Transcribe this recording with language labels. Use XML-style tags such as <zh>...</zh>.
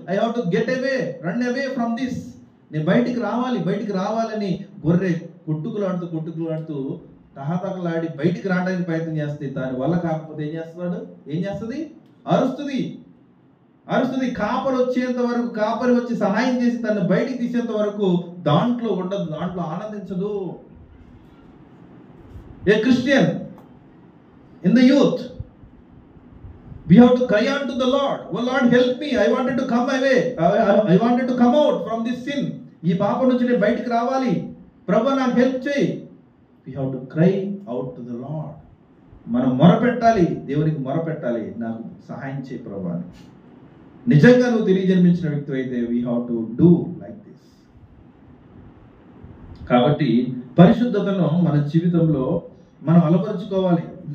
<en>I have to get away, run away from this.</en> <te>నేను బయటికి రావాలని గొర్రె కొట్టుకులాడుతూ తహతకలాడి బయటికి రావడానికి ప్రయత్నం చేస్తే దాని వల్ల కాకపోతే ఏం చేస్తుంది? అరుస్తుంది. కాపరి వచ్చేంత వరకు, కాపరి వచ్చి సహాయం చేసి తను బయటికి తీసేంత వరకు దాంట్లో ఉండదు, దాంట్లో ఆనందించదు.</te> <en>A Christian in the youth, we have to cry out to the Lord. Oh Lord, help me. I wanted to come away. I wanted to come out from this sin.</en> <te>ఈ పాపం నుంచి నేను బయటికి రావాలి. ప్రభువా నాకు హెల్ప్ చేయి.</te> <en>We have to cry out to the Lord.</en> <te>మనం మొరపెట్టాలి, దేవునికి మొరపెట్టాలి, నాకు సహాయం చేయి ప్రభువా అని. నిజంగా నువ్వు తిరిగి జన్మించిన వ్యక్తి అయితే</te> <en>we have to do like this.</en> <te>కాబట్టి పరిశుద్ధతను మన జీవితంలో మనం అలవరుచుకోవాలి.</te>